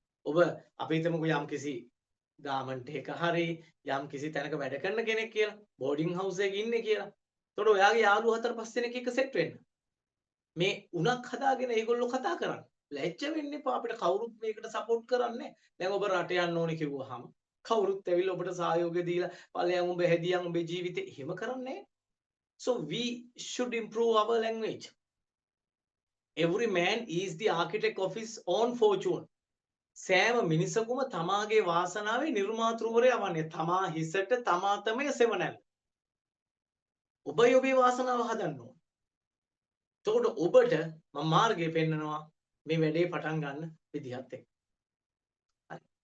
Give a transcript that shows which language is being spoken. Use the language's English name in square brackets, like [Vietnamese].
[Sinhala] ඔබ අපි හිතමුකෝ යම්කිසි ගාමන්ට් එක හරි යම්කිසි තැනක වැඩ කරන කෙනෙක් කියලා, බෝඩින් හවුස් එකක ඉන්නේ කියලා. එතකොට ඔයාගේ යාළුවෝ 4-5 දෙනෙක් එක්ක සෙට් වෙන්න. මේ උණක් හදාගෙන ඒගොල්ලෝ කතා කරන්න. ලැජ්ජ වෙන්න එපා අපිට කවුරුත් මේකට සපෝට් කරන්නේ. දැන් ඔබ රට යන්න ඕනේ කිව්වහම කවුරුත් ඇවිල්ලා ඔබට සහයෝගය දීලා ඵලයන් ඔබ හැදියන් ඔබේ ජීවිතේ එහෙම කරන්නේ. [English] So we should improve our language. Every man is the architect of his own fortune. [Sinhala] සෑම මිනිසකුම තමාගේ වාසනාවේ නිර්මාතෘවරයා වන්නේ. තමා හිසට තමා තමයි සෙවණැල්ල. ඔබයි ඔබේ වාසනාව හදන්න ඕන. එතකොට ඔබට මම මාර්ගය පෙන්නනවා මේ වැඩේ පටන් ගන්න විදිහත් එක්ක. හරි.